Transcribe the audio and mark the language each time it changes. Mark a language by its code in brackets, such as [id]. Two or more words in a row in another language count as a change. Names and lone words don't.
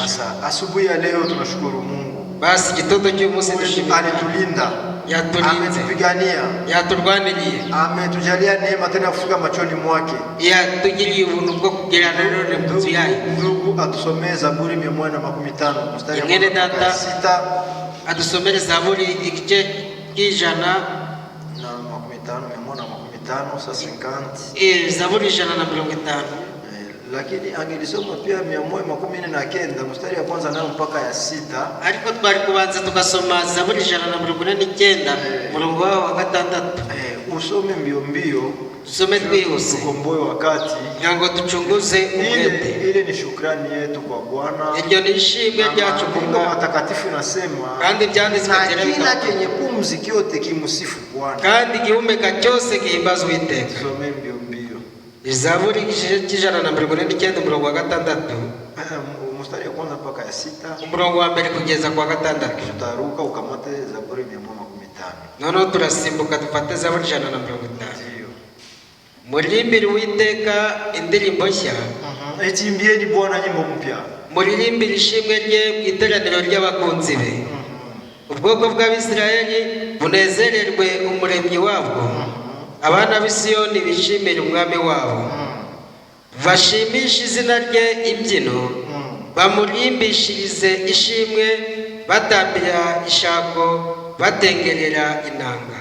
[sw] Sasa asubuhi ya leo tunashukuru Mungu, [rw] basi gitondo cy'umunsi dushimira, [sw] alitulinda, [rw] yaturinze, [sw] ametupigania, [rw] yaturwaniriye, [sw] ametujalia neema tena kufika machoni mwake, [rw] yatugiriye ubuntu bwo kugerana none mu nzu yayo. [sw] Ndugu atusomee Zaburi 115 mstari wa 6, [rw] adusomere Zaburi igice cy'ijana [sw] na 115 sasa 50, Zaburi 150. Lakini angelisoma pia 149 mstari wa kwanza nayo mpaka ya 6, [rw] ariko twari kubanza tukasoma Zaburi 149 murongo wa 6. [sw] Usome mbio mbio, [rw] tusome twihuse, [sw] tukomboe wakati, [rw] ngo ducunguze umwete. [sw] Ile ni shukrani yetu kwa Bwana, [rw] iryo ni ishimwe ryacu ku Bwana. [sw] Matakatifu nasema, [rw] kandi byanditswe [sw] kila kenye pumzi kyote kimsifu Bwana, [rw] kandi gihumeka cyose gihimbaza Uwiteka. [sw] Tusome mbio mbio [rw] Zaburi 149 murongo wa 6, [sw] mstari wa kwanza mpaka ya 6, [rw] umurongo wa mbere kugeza kwa 6. [sw] Tutaruka ukamate Zaburi 115. [rw] Noneho turasimbuka dufate Zaburi 150. Muririmbire Uwiteka indirimbo nshya, [sw] Itimbieni Bwana nyimbo mpya, [rw] muririmbire ishimwe rye mu iteraniro ry'abakunzi be. Ubwoko bw'Abisirayeli bunezererwe umuremyi wabwo, abana b'i Siyoni bishimire umwami wabo. Bashimishe izina rye imbyino, bamurimbishirize ishimwe, batambira ishako, batengerera inanga.